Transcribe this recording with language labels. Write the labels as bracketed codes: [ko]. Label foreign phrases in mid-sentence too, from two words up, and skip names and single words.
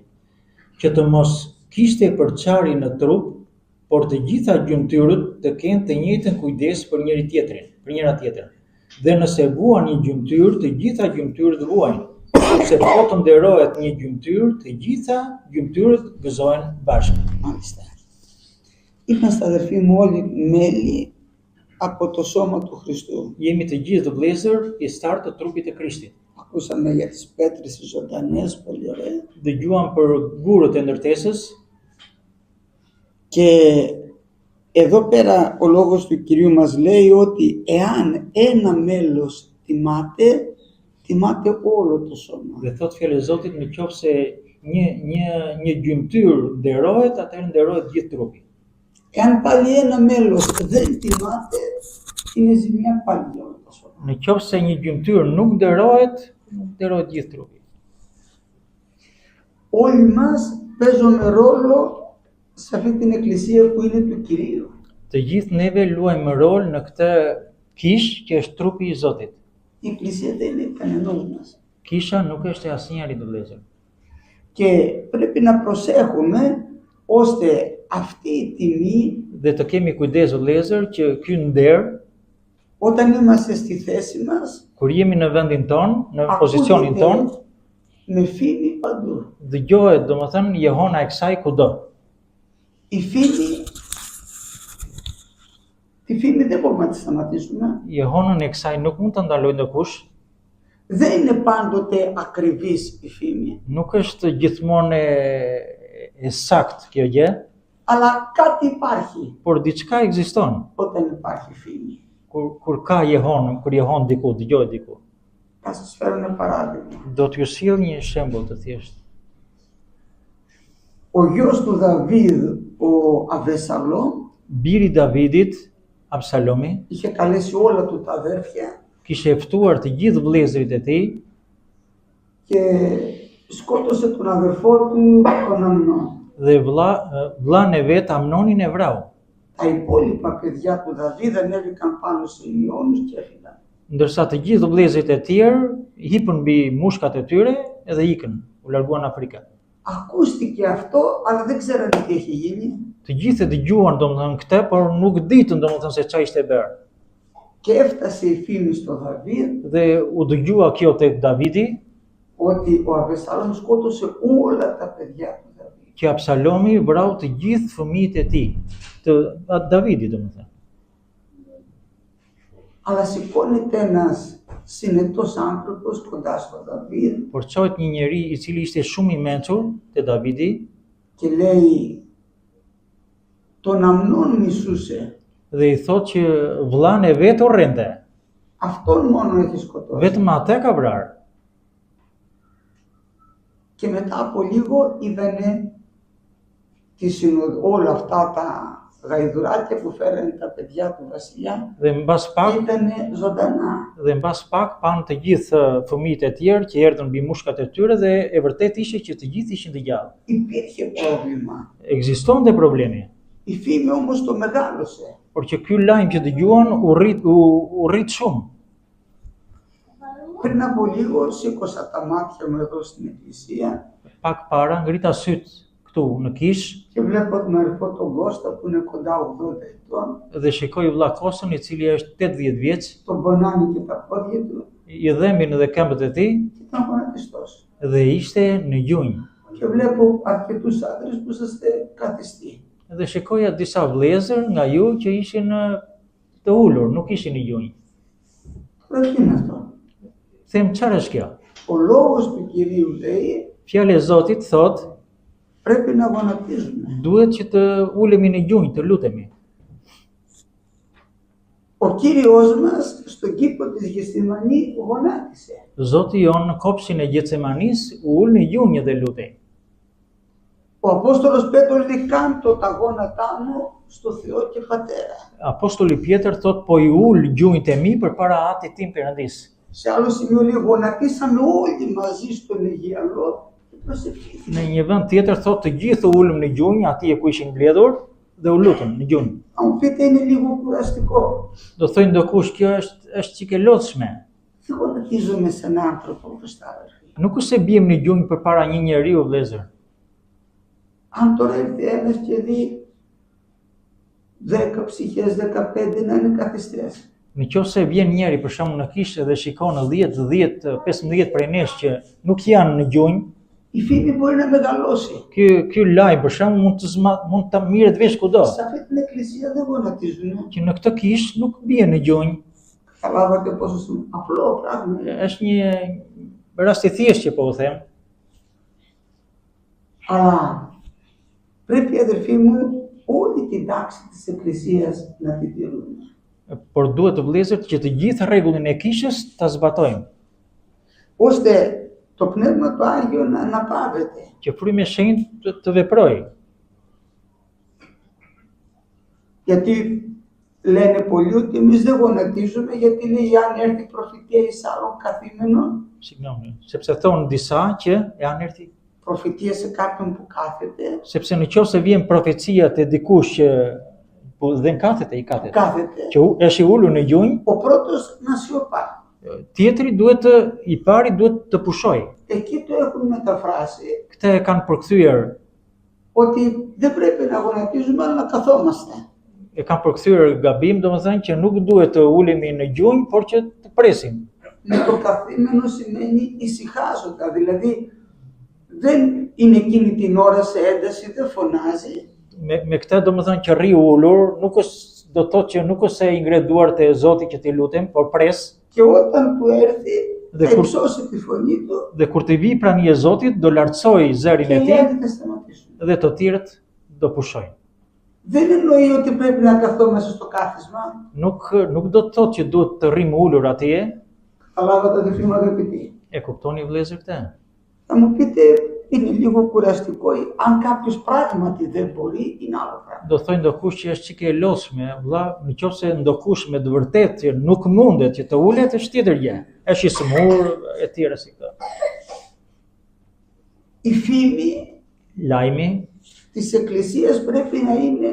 [sq] Që të mos kishte përçarje në trup, por të gjitha gjymtyrët të kenë të njëjtën kujdes për njëra tjetrën. Dhe nëse vuan një gjymtyr, të gjitha gjymtyrët vuajnë. Sepse po të nderohet një gjymtyr, të gjitha gjymtyrët gëzohen bashkë. [el] Μάλιστα. Είμαστε αδερφοί μου όλοι μέλη από το σώμα του Χριστού. [sq] Jemi të gjithë vëllezër pjesëtar të trupit të Krishtit. [el] Ακούσαμε για τις πέτρες τις ζωντανές, πολύ ωραία. [sq] Dëgjuam për gurët e ndërtesës. [el] Και εδώ πέρα ο λόγος του Κυρίου μας λέει ότι εάν ένα μέλος τιμάται, τιμάται όλο το σώμα. [sq] Dhe thot fjalë e Zotit, në qoftë se një gjymtyr nderohet, atëherë nderohet gjithë trupi. [el] Εάν πάλι ένα μέλος δεν τιμάται, είναι ζημιά πάλι για όλο το σώμα. [sq] Në qoftë se një gjymtyr nuk nderohet gjithë trupi. [el] Όλοι μας παίζουμε ρόλο σε αυτή την εκκλησία που είναι του Κυρίου. [sq] Të gjithë neve luajmë rol në këtë kishë që është trupi i Zotit. [el] Η εκκλησία δεν είναι κανενός μας. [sq] Kisha nuk është e asnjërit të vëllezër. [el] Και πρέπει να προσέχουμε ώστε αυτή η τιμή, [sq] Dhe të kemi kujdes vëllezër që ky nder, [el] όταν είμαστε στη θέση μας, [sq] kur jemi në vendin ton, në pozicionin ton, [el] με φήμη παντού. [sq] dëgjohet domethënë jehona e kësaj kudo. [el] Η φήμη, τη φήμη δεν μπορούμε να τη σταματήσουμε. [sq] Jehonën e kësaj nuk mund ta ndalojë ndokush. [el] Δεν είναι πάντοτε ακριβής η φήμη. [sq] Nuk është gjithmonë e saktë kjo gjë, [el] Αλλά κάτι υπάρχει [sq] por diçka ekziston. [el] όταν υπάρχει φήμη. [sq] Kur ka jehon, kur jehon diku, dëgohet diku. [el] Θα σας φέρω ένα παράδειγμα. [sq] Do t'ju sjell një shembull të thjeshtë. [el] Ο γιος του Δαβίδ, ο Αβεσαλόμ, [sq] Biri Davidit, Absalomi, [el] είχε καλέσει όλα του τα αδέρφια [sq] kishte ftuar të gjithë vëllezërit e tij [el] και σκότωσε τον αδερφό του τον Αμνόν. [sq] dhe vllain e vet Amnonin e vrau. [el] Τα υπόλοιπα παιδιά του Δαβίδ ανέβηκαν πάνω σε ηλιώνους και έφυγαν. [sq] Ndërsa të gjithë vëllezërit e tjerë hipën mbi mushkat e tyre dhe ikën, u larguan në Afrika. [el] Ακούστηκε αυτό, αλλά δεν ξέρανε τι έχει γίνει. [sq] Të gjithë e dëgjuan domethënë këtë, por nuk ditën domethënë se çfarë ishte bërë. [el] Και έφτασε η φήμη στο Δαβίδ [sq] Dhe u dëgjua kjo tek Davidi, [el] ότι ο Αβεσαλόμ σκότωσε όλα τα παιδιά του Δαβίδ. [sq] që Absalomi vrau të gjithë fëmijët e tij, të Davidit domethënë. [el] Αλλά σηκώνεται ένας συνετός άνθρωπος κοντά στο Δαβίδ [sq] Por çohet një njeri i cili ishte shumë i mençur te Davidi [el] και λέει τον Αμνόν μισούσε. [sq] dhe i thotë që vllain e vet urrente. [el] Αυτόν μόνο έχει σκοτώσει. [sq] Vetëm atë ka vrarë. [el] Και μετά από λίγο είδανε όλα αυτά τα γαϊδουράκια που φέρανε τα παιδιά του βασιλιά. [sq] Dhe [el] Ήτανε ζωντανά. [sq] mbas pak pan të gjithë fëmijët e tjerë që erdhën mbi mushkat e tyre dhe e vërtet ishte që të gjithë ishin të gjallë. [el] Υπήρχε πρόβλημα. [sq] Ekzistonte problemi, [el] Η φήμη όμως το μεγάλωσε. [sq] por që ky lajm që dëgjuan u rrit shumë. [el] Πριν από λίγο σήκωσα τα μάτια μου εδώ στην εκκλησία [sq] Pak para ngrita syt këtu në kish [el] και βλέπω τον αδερφό τον Κώστα που είναι κοντά 80 ετών. [sq] dhe shikoj vlla Kostën i cili është 80 vjeç, [el] Τον πονάνε και τα πόδια του [sq] i dhemin edhe këmbët e tij [el] και ήταν γονατιστός. [sq] dhe ishte në gjunjë. [el] Και βλέπω αρκετούς άντρες που είσαστε καθιστοί. [sq] Dhe shikoja disa vëllezër nga ju që ishin të ulur, nuk ishin në gjunjë. [el] Τώρα τι είναι αυτό? [sq] Them çfarë është kjo? [el] Ο λόγος του Κυρίου λέει [sq] Fjala e Zotit thotë, [el] πρέπει να γονατίζουμε. [sq] duhet që të ulemi në gjunjë, të lutemi. [el] Ο Κύριος μας στον κήπο της Γεσημανή γονάτισε. [sq] Zoti jon në kopshin e Gjetsemanis u ul në gjunjë dhe lutej. [el] Ο Απόστολος Πέτρος λέει κάντο τα γόνατά μου στο Θεό και Πατέρα. [sq] Apostoli Pjetër thot po i ul gjunjët e mi përpara Atit tim Perëndis. [el] Σε άλλο σημείο λέει γονατίσαμε όλοι μαζί στον Αιγιαλό και προσευχήθηκαν. [sq] Në një vend tjetër thot të gjithë u ulëm në gjunjë atje ku ishin mbledhur dhe u lutën në gjunjë. [el] Θα μου πείτε είναι λίγο κουραστικό. [sq] Do thojnë ndokush kjo është çike lodhshme. [el] Δεν γονατίζομαι σε έναν άνθρωπο μπροστά. [sq] Nuk është se bijem në gjunjë përpara një njeriu vëllezër. [el] Αν τώρα έρθει ένας και δει 10 ψυχές, 15 να είναι καθιστές. [sq] Në qoftë se vjen njeri për shembull në kishë dhe shikon 10, 15 prej nesh që nuk janë në gjunjë, [el] Η φήμη μπορεί να μεγαλώσει. [sq] ky lajm për shembull mund ta mirret vesh kudo. [el] Σε αυτή την εκκλησία δεν γονατίζουν. [sq] Që në këtë kishë nuk bie në gjunjë. [el] Καταλάβατε πόσο απλό πράγμα. [sq] Është një rast i thjeshtë që po u them. [el] Αλλά πρέπει αδερφοί μου όλη την τάξη της εκκλησίας να την τηρούμε. [sq] Por duhet të vëllezërt që të gjithë rregullin e kishës ta zbatojmë. [el] Ώστε το Πνεύμα το Άγιο να αναπαύεται. [sq] Që frymi i shenjtë të veprojë. [el] Γιατί λένε πολλοί ότι εμείς δεν γονατίζουμε γιατί λέει αν έρθει προφητεία εις άλλων καθήμενων. [sq] Sigurisht, sepse thonë disa që janë erti. [el] Προφητεία σε κάποιον που κάθεται. [sq] Sepse në qoftë se vjen profecia te dikush që po dhe kafete i katet. [el] Κάθεται. [sq] Që është i ulur në gjunjë, [el] Ο πρώτος να σιωπά. [sq] tjetri duhet i pari duhet të pushojë. [el] Εκεί το έχουν μεταφράσει [sq] Këtë e kanë përkthyer, [el] ότι δεν πρέπει να γονατίζουμε αλλά να καθόμαστε. [sq] e kanë përkthyer gabim, domethënë që nuk duhet të ulemi në gjunjë, por që të presim. [el] Με το καθήμενο σημαίνει ησυχάζοντα, δηλαδή δεν είναι εκείνη την ώρα σε ένταση, δεν φωνάζει. [sq] Me këtë domethënë që rri ulur, nuk është do të thotë që nuk është se i ngre duart e Zotit që ti lutem, por pres. [el] Και όταν του έρθει Δεν θα κουρ- υψώσει τη φωνή του [sq] Dhe kur të vi prania e Zotit, do lartësoj zërin [el] και [sq] e [el] οι [sq] tij [el] άλλοι θα σταματήσουν. [sq] dhe të tjerët do pushojnë. [el] Δεν εννοεί ότι πρέπει να καθόμαστε στο κάθισμα. [sq] Nuk do të thotë që duhet të rrim ulur atje. [el] Καταλάβατε αδελφοί μου αγαπητοί. [sq] E kuptoni vëllezër këtë? [el] Θα μου πείτε είναι λίγο κουραστικό. Αν κάποιος πράγματι δεν μπορεί είναι άλλο πράγμα. [sq] Do thojnë ndokush që është çike e lodhshme, vëlla, nëse ndokush me të vërtetë që nuk mundet që të ulet, është tjetër gjë. Është i smur e tjera si këto. [el] Η φήμη [sq] Lajmi [el] της Εκκλησίας πρέπει να είναι